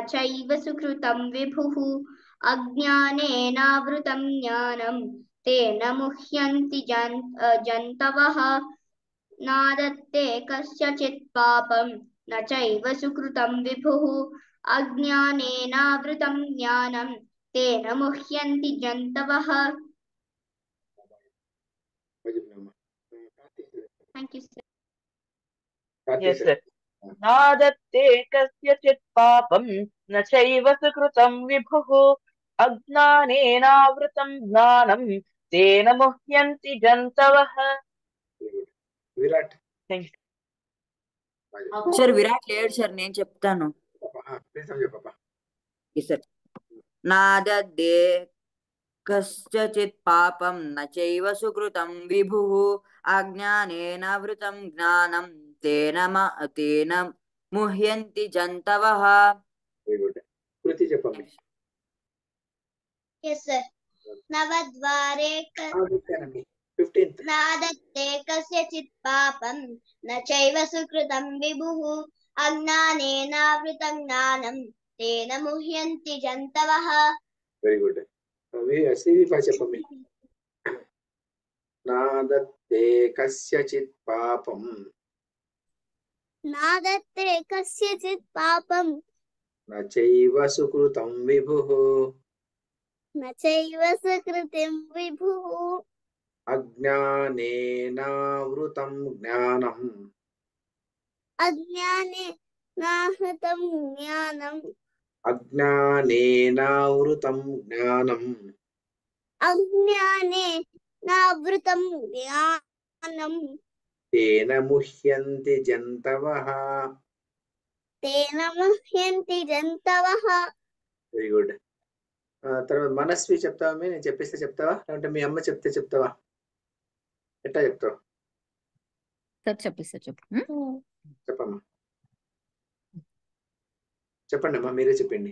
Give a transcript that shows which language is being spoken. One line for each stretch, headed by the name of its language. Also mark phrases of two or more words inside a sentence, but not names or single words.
Sanskrit: चैव सुकृतं विभुः अज्ञानेनावृतं ज्ञानं तेन मुह्यन्ति जन्तवः नादत्ते कस्यचित् पापं न चैव सुकृतं विभुः अज्ञानेनावृतं ज्ञानं तेन मुह्यन्ति जन्तवः
English: Thank you, sir. Yes, sir.
Sanskrit: नादत्ते कस्यचित् पापं न चैव सुकृतं विभुः अज्ञानेनावृतं ज्ञानं तेन मुह्यन्ति जन्तवः
Telugu: విరాట్
English: Thank you.
Telugu: సార్ విరాట్ లేడు సార్, నేను చెప్తాను. పాప
Sanskrit: సార్ నాదద్దే కశ్చిత్ పాపం న చైవ సుకృతం విభుః అజ్ఞానేనావృతం జ్ఞానం తేన ముహ్యంతి జంతవః.
English: very good.
Telugu: కృతి చెప్పండి. Yes, sir.
Sanskrit: नवद्वारे 15th. नादत्ते कस्यचित् पापं न चैव सुकृतं विभुः अज्ञानेनावृतं ज्ञानं तेन मुह्यन्ति जन्तवः.
English: very good.
Telugu: శ్రీవిపా చెప్పండి.
Sanskrit: నాదత్తే కస్యచిత్ పాపం नादत्ते कस्यचित् पापं న చైవ సుకృతం విభుః न चैव सुकृतं विभुः అజ్ఞానేనావృతం జ్ఞానం अज्ञानेनावृतं ज्ञानं అజ్ఞానేనావృతం జ్ఞానం अज्ञानेनावृतं ज्ञानं తేన ముహ్యంతి జంతవః. तेन मुह्यन्ति जन्तवः.
English: very good.
Telugu: తర్వాత మనస్వి చెప్తావా? నేను చెప్పేస్తే చెప్తావా, లేదంటే మీ అమ్మ చెప్తే చెప్తావా? ఎట్లా చెప్తావు? సార్ చెప్పేస్తా చెప్పు. చెప్పమ్మా. చెప్పండి అమ్మా, మీరే చెప్పండి.